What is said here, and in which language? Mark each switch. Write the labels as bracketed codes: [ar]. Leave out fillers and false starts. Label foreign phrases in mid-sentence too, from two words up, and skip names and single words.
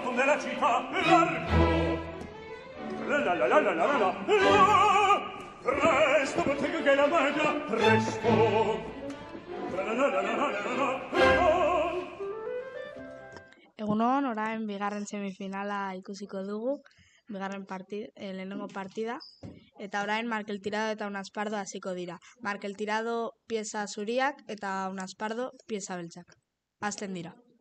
[it] della città largo. La la la la la la la la. Presto, bottega che la mangia, presto. La la la la la la la la. [eu] Egunon, orain bigarren semifinala ikusiko dugu, lehenengo partida, eta orain Markel Tirado eta Unaspardo hasiko dira. Markel Tirado pieza zuriak eta Unaspardo pieza beltzak. Hasten dira.